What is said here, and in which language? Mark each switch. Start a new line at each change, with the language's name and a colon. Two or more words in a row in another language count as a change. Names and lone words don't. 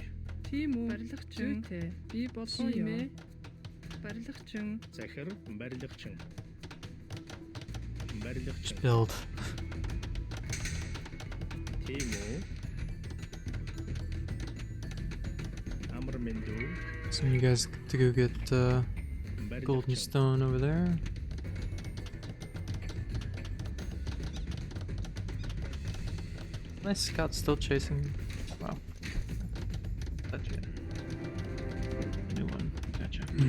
Mongolian: Тийм үү? Барилгачин. Зүйтэй. Би болгоё. Тийм ээ. Барилгачин. Захир. Барилгачин. Барилгачин. Build. Тийм үү. Амар минь дүү.
English: So you guys get to go get golden stone over there. Nice scout still chasing. Wow. That's it. New one. Gotcha.